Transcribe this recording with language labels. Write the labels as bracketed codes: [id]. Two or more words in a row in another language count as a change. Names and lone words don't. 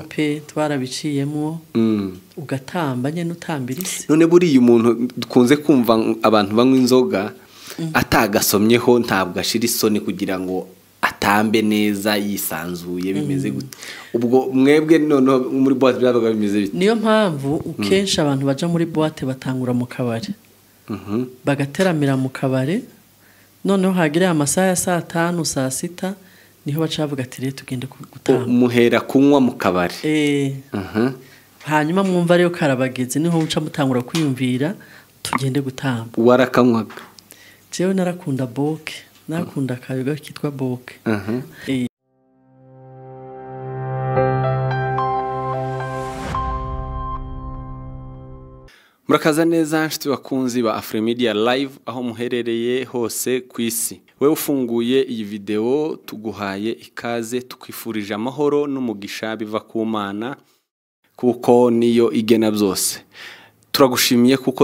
[rn] twarabiciyemo ugatamba nyene utambirisi none buri umuntu dukunze kumva abantu banywa inzoga atagasomyeho ntabwo ashira isoni kugira ngo atambe neza yisanzuye bimeze gute ubwo mwebwe none muri boîte byabaga bimeze bite niyo mpamvu ukensha abantu baja muri boîte batangura mu kabare bagateramira mu kabare noneho hagire amasaha ya 5 saa 6 niho bacavuga ati rero tugende gutamba muhera kunywa mu kabare hanyuma mwumva rero karabageze niho uca mutangura kwiyumvira tugende gutamba warakanywaga jewe narakunda boke nakunda akayoga kitwa boke murakaza neza nshuti bakunzi ba Afrimedia Live aho muherereye hose ku isi wewe ufunguye iyi video tuguhaye ikaze tukwifurije amahoro n'umugisha biva ku Mana kuko niyo igena byose turagushimiye kuko